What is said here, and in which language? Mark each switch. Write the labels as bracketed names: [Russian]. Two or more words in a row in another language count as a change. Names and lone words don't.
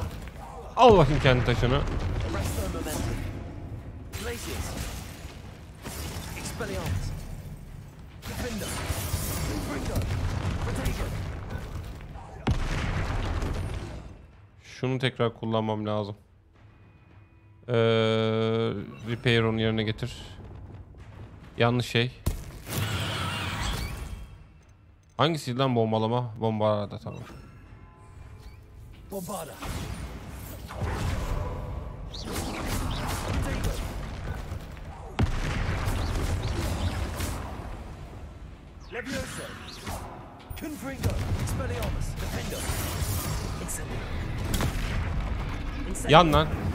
[Turkish] Al bakayım kendi taşını. Şunu tekrar kullanmam lazım. Repair onu yerine getir. Yanlış şey. Hangisiydi lan bombalama? Bombarda tamam. [Latin] Bombarda. Levioso. Confringo. Expelliarmus. Defender. Incendio. [Turkish] Yan lan.